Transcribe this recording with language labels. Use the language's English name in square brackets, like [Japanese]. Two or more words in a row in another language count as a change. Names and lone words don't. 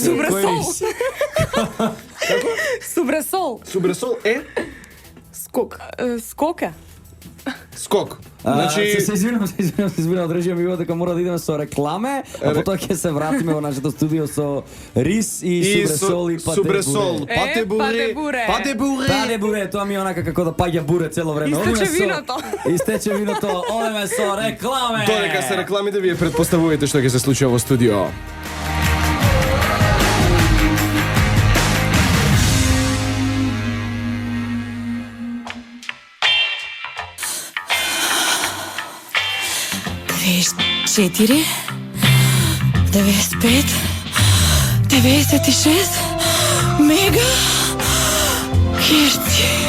[Macedonian] Субресол. Субресол. Субресол е Скок. Скока. скок. Значи, се Значи, извинувам, одрежија ми дека мора да идеме со рекламе, а потоа ќе се вратиме во нашето студио со рис и субресол и пате субресол, буре. пате буре, пате буре. пате буре. Пате буре, тоа ми е онака како да паѓа буре цело време. Истече Одиме со- виното. Истече виното, одиме со рекламе. Додека се рекламите, вие предпоставувате што ќе се случи во студио. Четири, 95, 96 мега херци.